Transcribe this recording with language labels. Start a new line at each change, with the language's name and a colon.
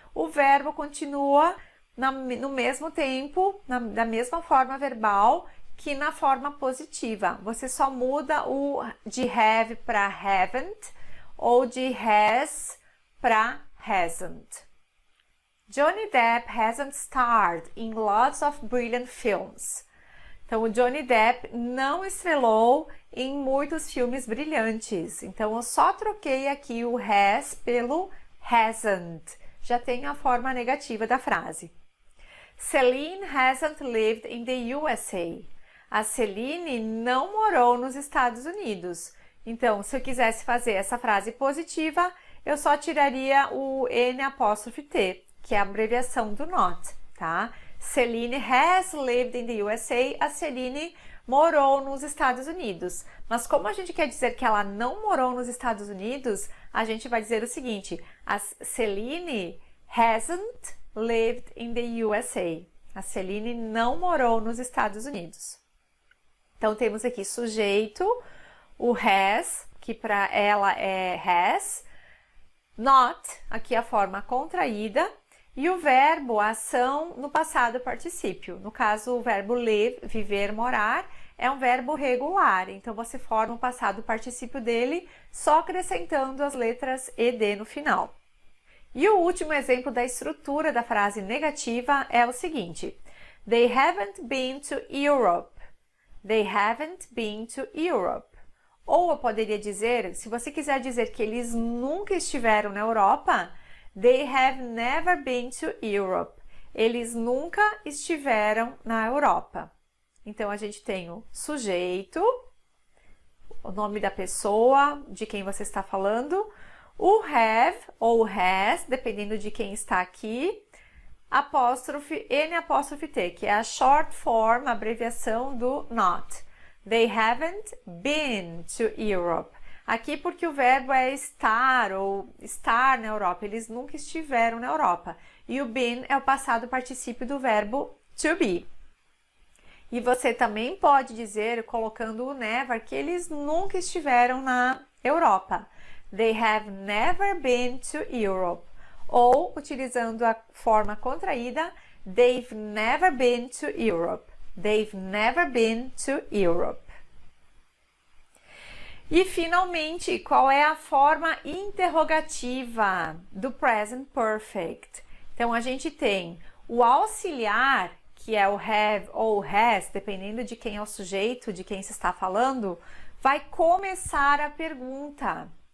Portuguese: O verbo continua no mesmo tempo, da mesma forma verbal que na forma positiva. Você só muda o de have para haven't ou de has para hasn't.
English: Johnny Depp hasn't starred in lots of brilliant films.
Portuguese: Então, o Johnny Depp não estrelou em muitos filmes brilhantes. Então, eu só troquei aqui o has pelo hasn't. Já tem a forma negativa da frase.
English: Celine hasn't lived in the USA.
Portuguese: A Celine não morou nos Estados Unidos. Então, se eu quisesse fazer essa frase positiva, eu só tiraria o N''T, que é a abreviação do not, tá?
English: Celine has lived in the USA.
Portuguese: A Celine morou nos Estados Unidos. Mas como a gente quer dizer que ela não morou nos Estados Unidos, a gente vai dizer o seguinte, a Celine
English: hasn't lived in the USA.
Portuguese: A Celine não morou nos Estados Unidos. Então, temos aqui sujeito, o has, que para ela é has, not, aqui a forma contraída, e o verbo, a ação no passado particípio. No caso, o verbo live, viver, morar, é um verbo regular. Então, você forma o passado particípio dele só acrescentando as letras ed no final. E o último exemplo da estrutura da frase negativa é o seguinte.
English: They haven't been to Europe. They haven't been to Europe.
Portuguese: Ou eu poderia dizer, se você quiser dizer que eles nunca estiveram na Europa,
English: they have never been to Europe.
Portuguese: Eles nunca estiveram na Europa. Então, a gente tem o sujeito, o nome da pessoa, de quem você está falando, o have ou has, dependendo de quem está aqui, apóstrofe, N''T, que é a short form, a abreviação do not.
English: They haven't been to Europe.
Portuguese: Aqui porque o verbo é estar ou estar na Europa. Eles nunca estiveram na Europa. E o been é o passado particípio do verbo to be. E você também pode dizer, colocando o never, que eles nunca estiveram na Europa.
English: They have never been to Europe.
Portuguese: Ou, utilizando a forma contraída,
English: they've never been to Europe. They've never been to Europe.
Portuguese: E, finalmente, qual é a forma interrogativa do present perfect? Então, a gente tem o auxiliar, que é o have ou has, dependendo de quem é o sujeito, de quem se está falando, vai começar a pergunta.